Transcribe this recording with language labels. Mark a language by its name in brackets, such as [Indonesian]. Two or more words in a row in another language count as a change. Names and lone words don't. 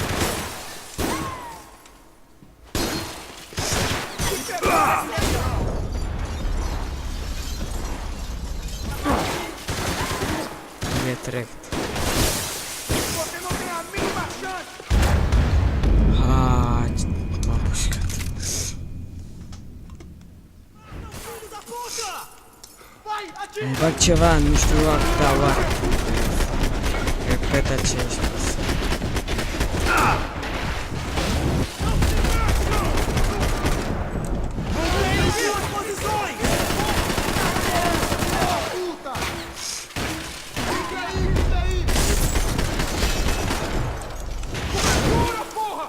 [Portuguese] Retrect. Você não tem a mínima chance! [Romanian] Ah, babușca. [Portuguese] puta! Vai, atira! [Romanian] Îmi bag ceva, nu știu da, oare. Repet aceeași pasă. [Portuguese] Duas posições! Puta! Fica aí! Cobertura, porra!